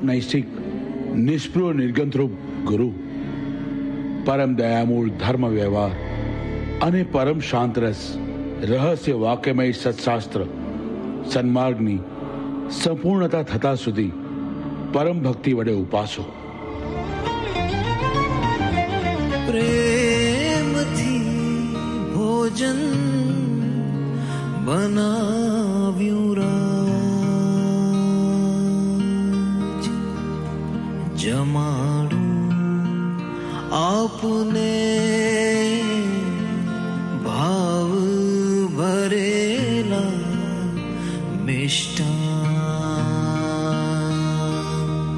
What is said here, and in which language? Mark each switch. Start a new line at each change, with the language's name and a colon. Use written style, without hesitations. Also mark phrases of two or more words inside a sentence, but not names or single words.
Gujarati: નૈષ્ઠિક નિષ્પ્રિય નિર્ગંથ રૂપ ગુરુ, પરમ દયામૂલ ધર્મ વ્યવહાર અને પરમ શાંત રસ રહસ્ય વાક્યમય સત્શાસ્ત્ર સન્માર્ગની સંપૂર્ણતા થતા સુધી પરમ ભક્તિ વડે ઉપાસો। પ્રેમથી ભોજન બનાવ્યું રાજ જમાડું આપને ભાવ ભરેલા મિષ્ટાન